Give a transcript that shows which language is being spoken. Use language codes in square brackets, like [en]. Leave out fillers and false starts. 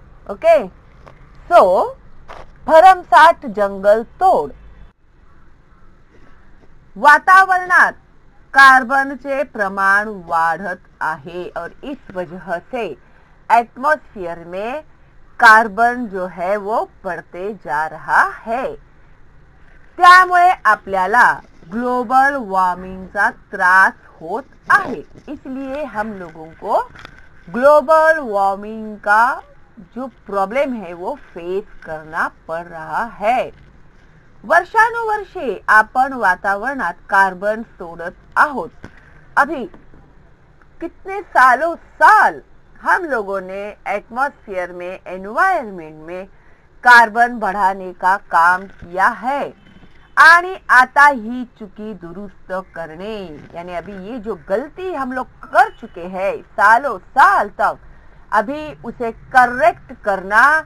[hi] Okay, सो [mr] भरमसाठ जंगल तोड़, वातावरणात कार्बनचे प्रमाण वाढत आहे [hi] और इस वजह से एटमॉस्फेयर में कार्बन जो है वो बढ़ते जा रहा है। [mr] त्यामुळे आपल्याला ग्लोबल वार्मिंगचा त्रास होत आहे। [hi] इसलिए हम लोगों को ग्लोबल वार्मिंग का जो प्रॉब्लम है वो फेस करना पड़ रहा है। [mr] वर्षानुवर्षे आपण वातावरणात कार्बन सोडत आहोत। [hi] अभी कितने सालों साल हम लोगों ने एटमॉस्फेयर में, एनवायरनमेंट में कार्बन बढ़ाने का काम किया है [mr] आणि आता ही चुकी दुरुस्त [hi] करने, यानी अभी ये जो गलती हम लोग कर चुके हैं सालों साल तक, अभी उसे करेक्ट करना